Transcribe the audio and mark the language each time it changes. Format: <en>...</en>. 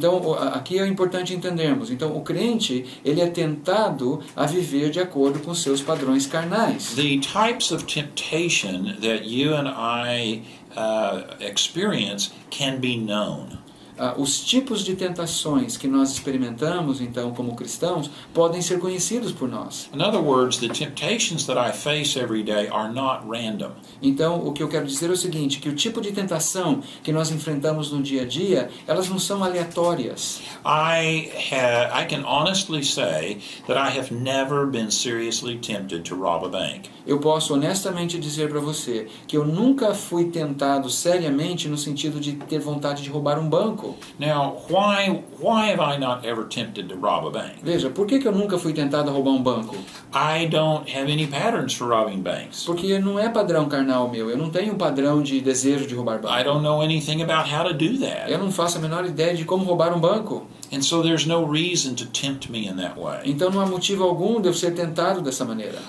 <pt>Então, aqui é importante entendermos. Então, o crente, ele é tentado a viver de acordo com seus padrões carnais.</pt> <en>The types of temptation that you and I experience can be known.</en> <pt>Os tipos de tentações que nós experimentamos, então, como cristãos, podem ser conhecidos por nós.</pt> <en>In other words, the temptations that I face every day are not random.</en> <pt>Então, o que eu quero dizer é o seguinte, que o tipo de tentação que nós enfrentamos no dia a dia, elas não são aleatórias.</pt> <en>I can honestly say that I have never been seriously tempted to rob a bank.</en> <pt>Eu posso honestamente dizer para você que eu nunca fui tentado seriamente no sentido de ter vontade de roubar um banco.</pt> <en>Now, why have I not ever tempted to rob a bank?</en> <pt>Veja, por que eu nunca fui tentado a roubar um banco?</pt> <en>I don't have any patterns for robbing banks.</en> <pt>Porque não é padrão carnal meu, eu não tenho um padrão de desejo de roubar</pt> <en>I</en> <pt>banco.</pt> <en>don't know anything about how to do that.</en> <pt>Eu não faço a menor ideia de como roubar um banco.</pt> <en>And so there's no reason to tempt me in that way.</en> <pt>Então não há motivo algum de eu ser tentado dessa maneira.</pt>